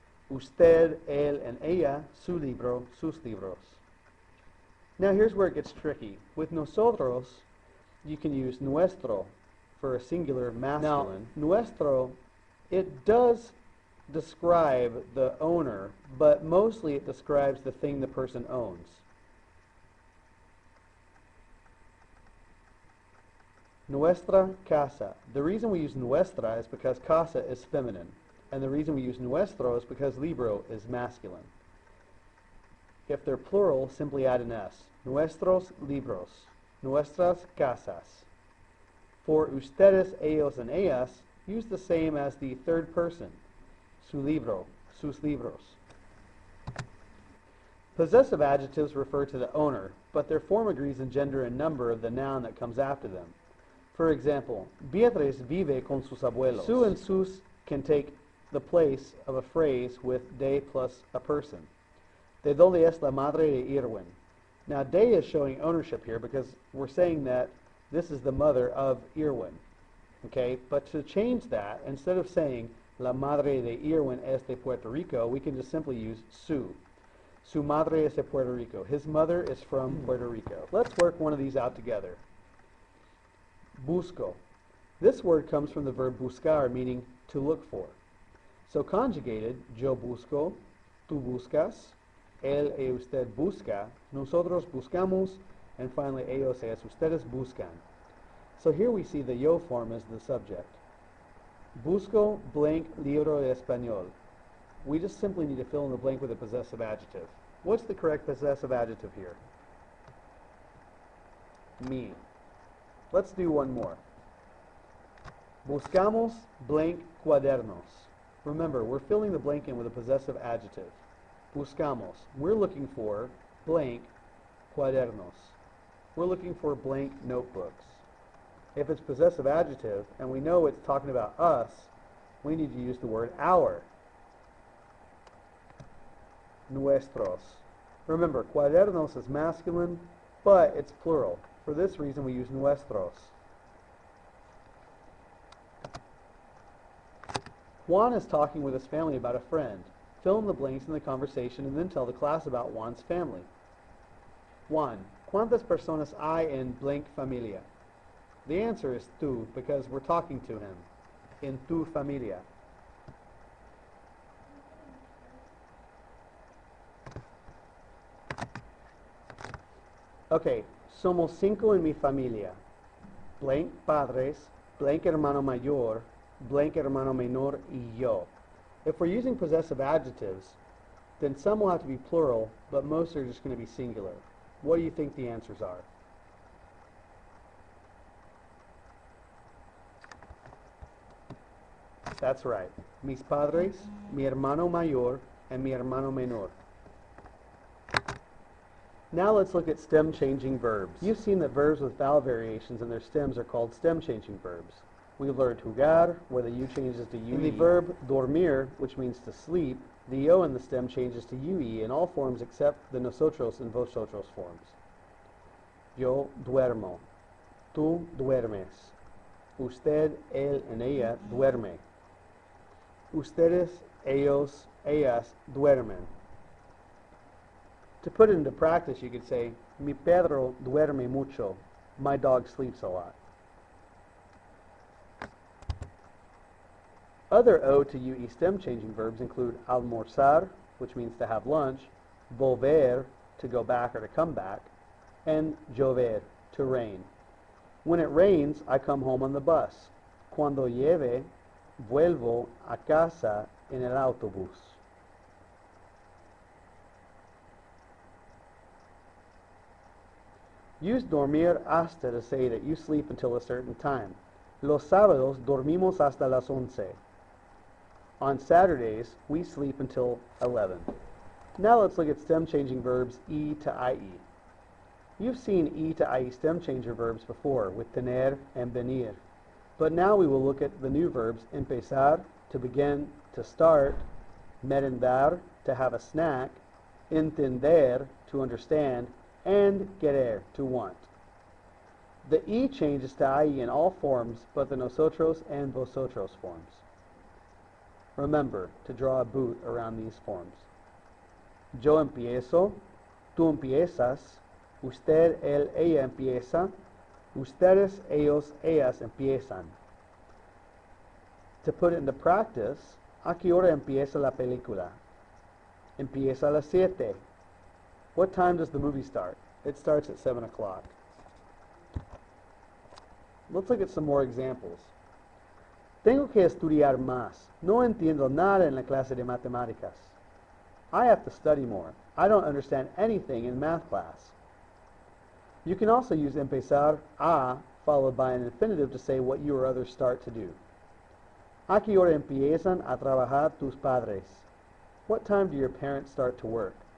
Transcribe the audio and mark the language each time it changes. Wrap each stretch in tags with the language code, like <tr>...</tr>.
<es>Usted, él, and ella, su libro, sus libros.</es> <en>Now here's where it gets tricky. With nosotros, you can use nuestro for a singular masculine. Now, nuestro, it does describe the owner, but mostly it describes the thing the person owns.</en> <es>Nuestra casa.</es> <en>The reason we use nuestra is because casa is feminine, and the reason we use nuestro is because libro is masculine. If they're plural, simply add an s.</en> <es>Nuestros libros, nuestras casas.</es> <en>For ustedes, ellos, and ellas, use the same as the third person.</en> <es>Su libro, sus libros.</es> <en>Possessive adjectives refer to the owner, but their form agrees in gender and number of the noun that comes after them. For example,</en> <es>Beatriz vive con sus abuelos.</es> <en>Su and sus can take the place of a phrase with de plus a person.</en> <es>De donde es la madre de Irwin.</es> <en>Now, de is showing ownership here because we're saying that this is the mother of Irwin. Okay, but to change that, instead of saying</en> <es>la madre de Irwin es de Puerto Rico,</es> <en>we can just simply use su.</en> <es>Su madre es de Puerto Rico.</es> <en>His mother is from Puerto Rico. Let's work one of these out together. Busco. This word comes from the verb buscar, meaning to look for. So conjugated,</en> <es>yo busco, tú buscas, él y usted busca, nosotros buscamos,</es> <en>and finally</en> <es>ellos ellas ustedes buscan.</es> <en>So here we see the yo form as the subject.</en> <es>Busco blank libro de español.</es> <en>We just simply need to fill in the blank with a possessive adjective. What's the correct possessive adjective here? Me. Let's do one more.</en> <es>Buscamos blank cuadernos.</es> <en>Remember, we're filling the blank in with a possessive adjective. Buscamos. We're looking for blank cuadernos. We're looking for blank notebooks. If it's possessive adjective, and we know it's talking about us, we need to use the word our. Nuestros. Remember, cuadernos is masculine, but it's plural. For this reason, we use nuestros. Juan is talking with his family about a friend. Fill in the blanks in the conversation and then tell the class about Juan's family.</en> <es>Juan, ¿cuántas personas hay en blank familia?</es> <en>The answer is tú, because we're talking to him.</en> <es>En tu familia. Okay, somos 5 en mi familia. Blank padres, blank hermano mayor, blank hermano menor, y yo.</es> <en>If we're using possessive adjectives, then some will have to be plural, but most are just going to be singular. What do you think the answers are? That's right.</en> <es>Mis padres, mi hermano mayor, and mi hermano menor.</es> <en>Now let's look at stem-changing verbs. You've seen that verbs with vowel variations in their stems are called stem-changing verbs. We've learned jugar, where the U changes to UE. In the verb dormir, which means to sleep, the O in the stem changes to UE in all forms except the nosotros and vosotros forms.</en> <es>Yo duermo. Tú duermes. Usted, él, and ella duerme. Ustedes, ellos, ellas duermen.</es> <en>To put it into practice, you could say,</en> <es>mi perro duerme mucho.</es> <en>My dog sleeps a lot. Other O to UE stem-changing verbs include almorzar, which means to have lunch, volver, to go back or to come back, and llover, to rain. When it rains, I come home on the bus.</en> <es>Cuando llueve, vuelvo a casa en el autobús.</es> <en>Use dormir hasta to say that you sleep until a certain time.</en> <es>Los sábados dormimos hasta las 11.</es> <en>On Saturdays, we sleep until 11. Now let's look at stem changing verbs E to IE. You've seen E to IE stem changer verbs before with tener and venir. But now we will look at the new verbs empezar, to begin, to start, merendar, to have a snack, entender, to understand, and querer, to want. The E changes to IE in all forms but the nosotros and vosotros forms. Remember to draw a boot around these forms.</en> <es>Yo empiezo, tú empiezas, usted, él, ella empieza, ustedes, ellos, ellas empiezan.</es> <en>To put it into practice,</en> <es>¿a qué hora empieza la película? Empieza a las 7.</es> <en>What time does the movie start? It starts at 7 o'clock. Let's look at some more examples.</en> <es>Tengo que estudiar más. No entiendo nada en la clase de matemáticas.</es> <en>I have to study more. I don't understand anything in math class. You can also use empezar a followed by an infinitive to say what you or others start to do.</en> <es>¿A qué hora empiezan a trabajar tus padres?</es> <en>What time do your parents start to work?</en>